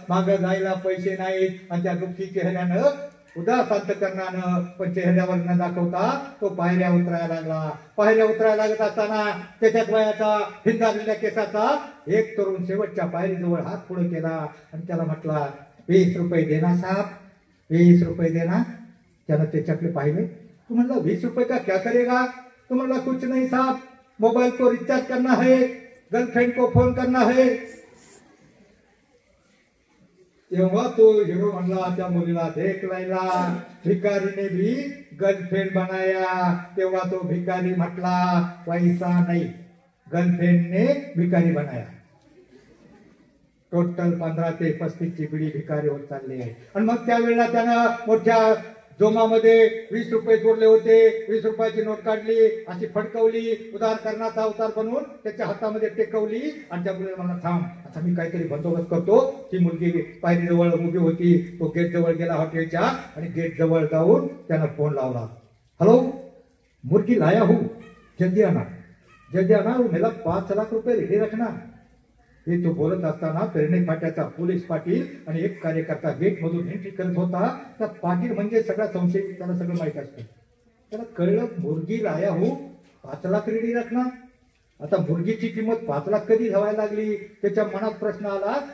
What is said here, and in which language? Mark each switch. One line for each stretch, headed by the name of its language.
Marathi: माग जायला पैसे नाहीत. आणि त्या दुःखी चेहऱ्यानं, उदास अंतकरणानं, पण चेहऱ्यावर न दाखवता तो पायऱ्या उतरायला लागला. पायऱ्या उतरायला लागत असताना त्याच्यात वयाचा भिंदारलेल्या केसाचा एक तरुण शेवटच्या पायरीजवळ हात पुढे केला आणि त्याला म्हटला,
Hindi: 20 रुपये देना साहब, 20 रुपये देना.
Marathi: त्यानं त्याच्याकडे पाहिले. तू म्हणला
Hindi: 20 रुपये का क्या करेगा?
Marathi: तू म्हणला
Hindi: कुछ नहीं साहब, मोबाइल को रिचार्ज करना है, गर्लफ्रेंड को फोन करना है.
Marathi: तेव्हा तो हिरो म्हणला त्या मुलीला,
Hindi: देख लैला, भिकारीने भी गर्लफ्रेंड बनाया.
Marathi: तेव्हा तो भिकारी म्हटला,
Hindi: पैसा नाही, गर्लफ्रेंडने भिकारी बनाया.
Marathi: टोटल 15 ते 35 ची पिढी भिकारी होत चालली आहे. आणि मग त्यावेळेला त्यानं मोठ्या जोमामध्ये 20 रुपये जोडले होते. 20 रुपयाची नोट काढली, अशी फडकवली, उदारकरणाचा अवतार बनवून त्याच्या हातामध्ये टेकवली. आणि त्या मुलीला म्हणला, थांब, आता मी काहीतरी बंदोबस्त करतो. ती मुलगी पायरीजवळ उभी होती. तो गेट जवळ गेला हॉटेलच्या आणि गेट जवळ जाऊन त्यानं फोन लावला.
Hindi: हॅलो, मुर्गी लाया हूं, जल्दी आना, जल्दी आना, मेरा 5 लाख रुपये रेडी रखना.
Marathi: हे तो बोलत असताना पेरणे फाट्याचा पोलीस पाटील आणि एक कार्यकर्ता गेट मधून एंट्री करत होता. त्या पाटील म्हणजे सगळा संशय, त्याला सगळं माहित असतं. त्याला कळलं,
Hindi: मुर्गी लाया हो, 5 लाख रेडी रखना.
Marathi: आता मुर्गीची किंमत 5 लाख कधी धावायला लागली? त्याच्या मनात प्रश्न आला.